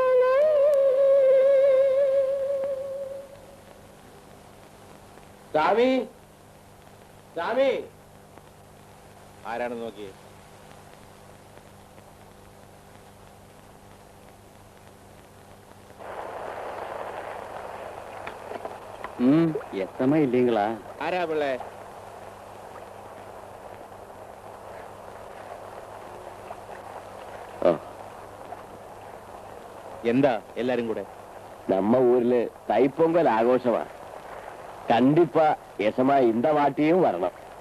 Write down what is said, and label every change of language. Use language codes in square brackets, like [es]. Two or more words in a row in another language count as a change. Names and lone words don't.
[ml] സ്വാമി സ്വാമി ആരാണെന്ന് നോക്കി. [ta] எத்தமா இல்லீங்களா? [ml] ആരാ പിള്ളേ? എന്താ എല്ലാരും കൂടെ? [ta] நம்ம ஊர்ல தைப்பொங்கல் ஆഘോஷமா. கண்டிப்பா எசமா இந்த வாட்டியும் வரணும்.